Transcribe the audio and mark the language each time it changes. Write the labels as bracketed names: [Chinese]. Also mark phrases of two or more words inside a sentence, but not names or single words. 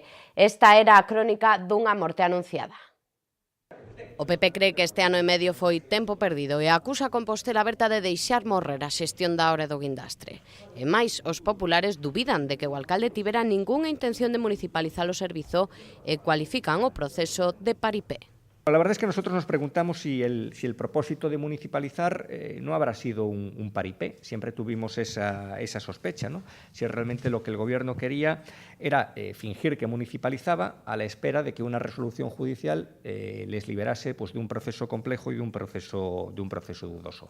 [Galician] Esta era a crónica dunha morte anunciada. O PP cree que este ano e medio foi tempo perdido e acusa a Compostela Aberta de deixar morrer a xestión da Hora e do Guindastre. E máis, os populares dubidan de que o alcalde tivera ningunha intención de municipalizar o servizo e cualifican o proceso de paripé. [Spanish] La verdad es que nosotros nos preguntamos si el propósito de municipalizar no habrá sido un paripé. Siempre tuvimos esa sospecha, ¿no? Si realmente lo que el gobierno quería era fingir que municipalizaba a la espera de que una resolución judicial les liberase pues, de un proceso complejo y de un proceso dudoso.